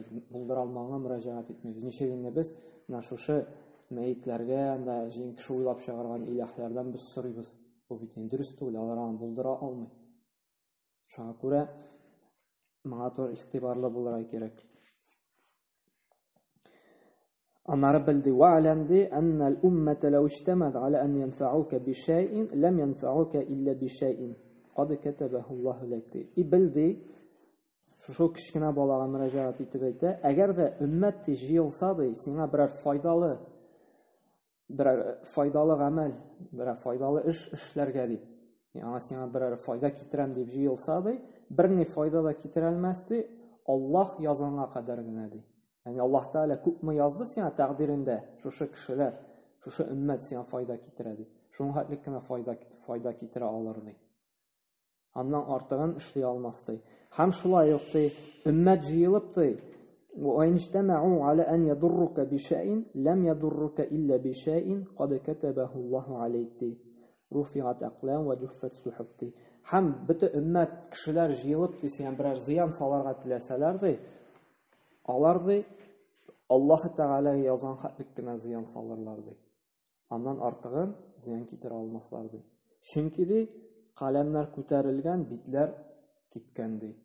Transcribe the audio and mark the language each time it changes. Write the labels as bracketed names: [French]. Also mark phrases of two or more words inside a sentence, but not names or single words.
[Tatar] Булдыра алмаган мөрәҗәгать итмәбез. Ничек инде без менә шушы мәйетләргә анда җин кеше уйлап чыгарган илаһлардан без сорыйбыз. Бу бит дөрес түгел, алар булдыра алмый. Шуңа күрә моңа туры игътибарлы булырга кирәк. Аннары белди [Arabic] واعلم أن الأمة لو اجتمعت على أن ينفعوك بشيء لم ينفعوك إلا بشيء قد كتبه الله لك. [Tatar] Bildi шушы кичкенә балага мөрәҗәгать итеп әйтә, әгәр дә уммат җыелса ди, сиңа берәр файдалы гамәл, берәр файдалы эш эшләргә дип. Аңа сиңа берәр файда китерәм дип җыелса ди, берни файда да китерә алмас ди, Аллаһ язганга кадәр генә ди. Yani Allah Teala күпме язды сиңа тәкъдирендә, шушы кешеләр, шушы өммәт сиңа файда китерә ди. Шуның хәтлек кенә файда китерә алыр ди. Аннан артыгын эшли алмас ди. Һәм шулай ук ди, өммәт җыелып ди, [Arabic] وَإِنْ اجْتَمَعُوا عَلَى أَنْ يَضُرُّكَ بِشَيْءٍ لَمْ يَضُرُّكَ إِلَّا بِشَيْءٍ قَدْ كَتَبَهُ اللَّهُ عَلَيْكَ رُفِعَتْ أَقْلَامٌ وَجُفَّتْ صُحُفٌ. [Tatar] Һәм бөтен өммәт кешеләр җыелып ди, сиңа берәр зыян саларга теләсәләр ди, алар ди Аллаһ Тәгалә язган хәтлек кенә зыян салырлар ди. Аннан артыгын зыян китерә алмаслар ди. Чөнки ди каләмнәр күтәрелгән, битләр кипкән ди.